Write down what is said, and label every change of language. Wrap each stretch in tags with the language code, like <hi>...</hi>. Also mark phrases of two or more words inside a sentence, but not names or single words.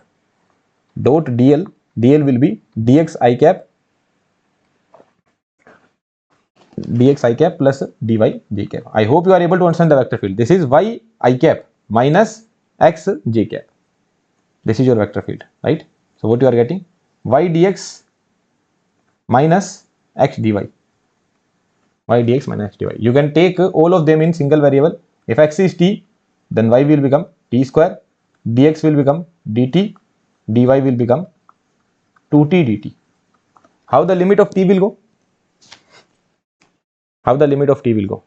<en>Dot dl, dl will be dx I cap plus dy j cap. I hope you are able to understand the vector field. This is y I cap minus x j cap. This is your vector field, right? So what you are getting? Y dx minus x dy. Y dx minus x dy. You can take all of them in single variable. If x is t, then y will become t square, dx will become dt, dy will become 2t dt. How the limit of t will go? How the limit of t will go?</en>